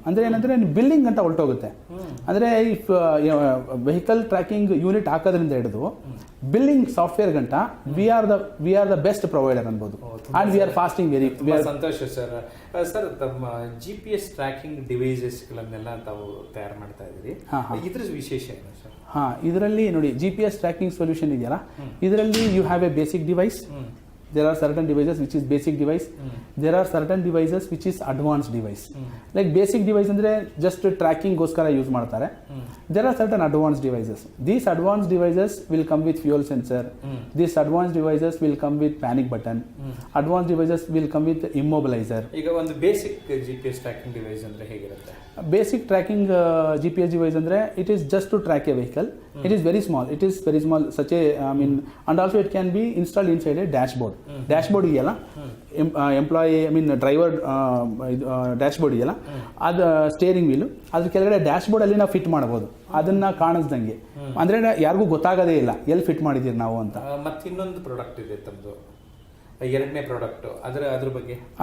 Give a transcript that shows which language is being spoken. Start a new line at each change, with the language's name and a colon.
Kannada: ಅಂದ್ರೆ ಏನಂದ್ರೆ ಬಿಲ್ಲಿಂಗ್ ಅಂತ ಹೊರಟೋಗುತ್ತೆ. ಅಂದ್ರೆ ವೆಹಿಕಲ್ ಟ್ರ್ಯಾಕಿಂಗ್ ಯೂನಿಟ್ ಹಾಕೋದ್ರಿಂದ ಹಿಡಿದು ಬಿಲ್ಲಿಂಗ್ ಸಾಫ್ಟ್ವೇರ್ ಗಂಟ
English: we are the best provider
Kannada: ಅನ್ಬೋದು.
English: And we are fasting very.
Kannada: Santhosh sir. Sir, ತಮ್ಮ GPS ಟ್ರ್ಯಾಕಿಂಗ್ ಡಿವೈಸಸ್ ಗಳನ್ನೆಲ್ಲ ತಾವು ತಯಾರು ಮಾಡ್ತಾ ಇದ್ದೀರಿ, ಇದ್ರ ವಿಶೇಷ ಏನು ಸರ್? ಇದರಲ್ಲಿ ನೋಡಿ, GPS ಟ್ರ್ಯಾಕಿಂಗ್ ಸೊಲ್ಯೂಷನ್ ಇದೆಯಲ್ಲ, ಇದರಲ್ಲಿ
English: You have a basic device, there are certain devices which is basic device, there are certain devices which is advanced device. Like basic device ಅಂದ್ರೆ just tracking
Kannada: ಗೋಸ್ಕರ ಯೂಸ್ ಮಾಡ್ತಾರೆ.
English: There are certain advanced devices. These advanced devices will come with fuel sensor. These advanced devices will come with panic button. Advanced devices will come with immobilizer.
Kannada: ಈಗ ಒಂದು basic GPS tracking device ಅಂದ್ರೆ ಹೇಗಿರುತ್ತೆ?
English: Basic tracking GPS device andre it is just to track a vehicle. It is very small. It is very small. Such a and also it can be installed inside a dashboard.
Kannada: Dashboard ideyala, employee driver dashboard ideyala, ಅದು steering wheel ಅದ್ರ ಕೆಳಗಡೆ dashboard ಅಲ್ಲಿ ನಾವು fit ಮಾಡಬಹುದು. ಅದನ್ನ ಕಾಣಿಸ್ದಂಗೆ ಅಂದ್ರೆ ಯಾರಿಗೂ ಗೊತ್ತಾಗೋದೇ ಇಲ್ಲ ಎಲ್ಲಿ ಫಿಟ್ ಮಾಡಿದೀರಿ ನಾವು ಅಂತ. ಮತ್ತೆ ಇನ್ನೊಂದು ಪ್ರಾಡಕ್ಟ್ ಇದೆ ತಮ್ಮದು, ಎರಡನೇ ಪ್ರಾಡಕ್ಟ್, ಅದ್ರ ಬಗ್ಗೆ